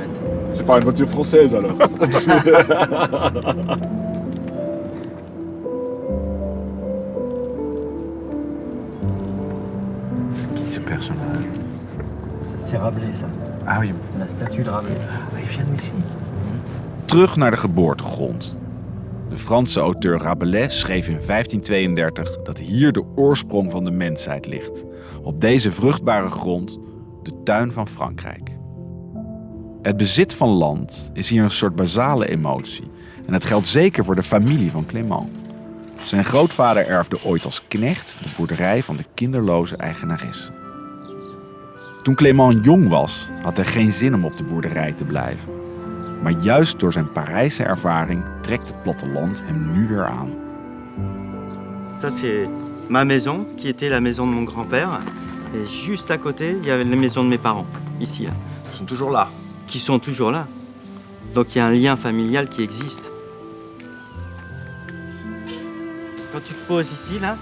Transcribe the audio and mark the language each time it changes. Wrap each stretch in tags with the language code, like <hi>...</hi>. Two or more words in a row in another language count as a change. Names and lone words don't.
<fr>C'est pas une voiture française alors. C'est qui ce personnage? C'est Rabelais ça. Ah oui, La statue de Rabelais. il vient d'ici.</fr> <nl>Terug naar de geboortegrond. De Franse auteur Rabelais schreef in 1532 dat hier de oorsprong van de mensheid ligt. Op deze vruchtbare grond, de tuin van Frankrijk. Het bezit van land is hier een soort basale emotie. En het geldt zeker voor de familie van Clément. Zijn grootvader erfde ooit als knecht de boerderij van de kinderloze eigenaresse. Toen Clément jong was, had hij geen zin om op de boerderij te blijven. Maar juist door zijn Parijse ervaring trekt het platteland hem nu weer aan.</nl> <fr>Ça, c'est ma maison, qui était la maison de mon grand-père. Et juste à côté, il y avait la maison de mes parents, ici. Là. Ils sont toujours là. Qui sont toujours là. Donc il y a un lien familial qui existe. Quand tu te poses ici, là,</fr>